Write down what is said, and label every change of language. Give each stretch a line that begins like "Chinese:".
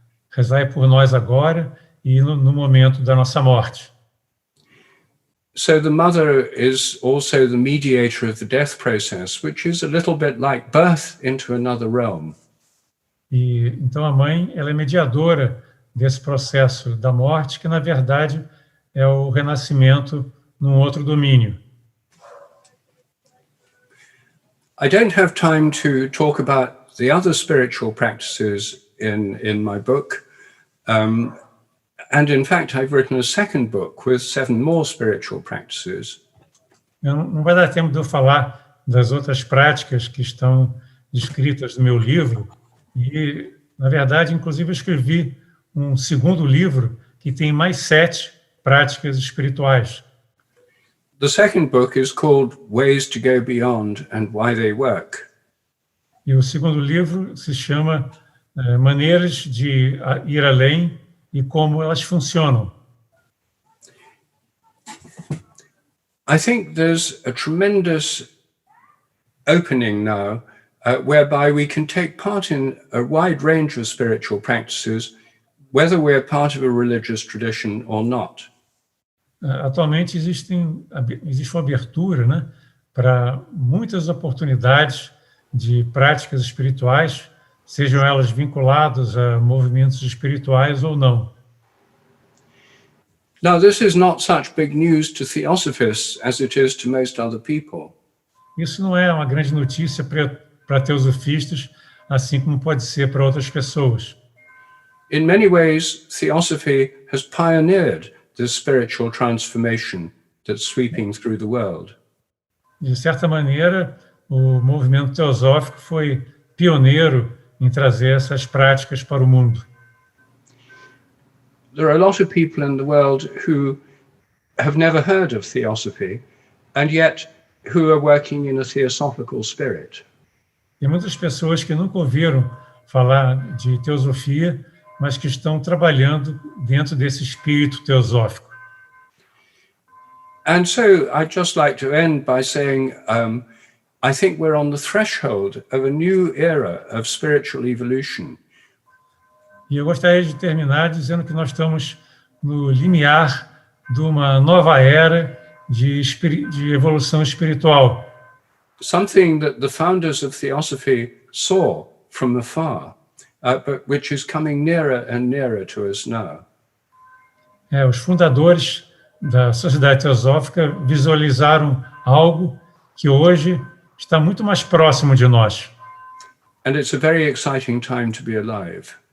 Portuguese: Rezai por nós agora e no momento da nossa morte.
English: So the mother is also the mediator of the death process, which is a little bit like birth into another realm.
Portuguese: E então a mãe, ela é mediadora desse processo da morte, que na verdade é o renascimento num outro domínio.
English: I don't have time to talk about the other spiritual practices in my book. And in fact, I've written a second book with 7 more spiritual practices.
Portuguese: Não vai dar tempo de eu falar das outras práticas que estão descritas no meu livro. E, na verdade, inclusive, eu escrevi um segundo livro que tem mais 7 práticas espirituais.
English: The second book is called Ways to Go Beyond and Why They Work.
Portuguese: E o segundo livro se chama Maneiras de ir além e como elas funcionam.
English: I think there's a tremendous opening now whereby we can take part in a wide range of spiritual practices, whether we're part of a religious tradition or not.
Portuguese: Atualmente existe uma abertura, né, para muitas oportunidades de práticas espirituais, sejam elas vinculadas a movimentos espirituais ou não.
English: Now, this is not such big news to theosophists as it is to most other people.
Portuguese: Isso não é uma grande notícia para teosofistas, assim como pode ser para outras pessoas.
English: In many ways, theosophy has pioneered this spiritual transformation that's sweeping through the world.
Portuguese: De certa maneira, o movimento teosófico foi pioneiro em trazer essas práticas para o mundo.
English: There are a lot of people in the world who have never heard of theosophy and yet who are working in a theosophical spirit.
Portuguese: Tem muitas pessoas que nunca ouviram falar de teosofia, mas que estão trabalhando dentro desse espírito teosófico.
English: And so I'd just like to end by saying I think we're on the threshold of a new era of spiritual evolution.
Portuguese: E eu gostaria de terminar dizendo que nós estamos no limiar de uma nova era de evolução espiritual.
English: Something that the founders of theosophy saw from afar, but which is coming nearer and nearer to us now.
Portuguese: Os fundadores da sociedade teosófica visualizaram algo que hoje está muito mais próximo de nós.
English: And it's a very exciting time to be alive.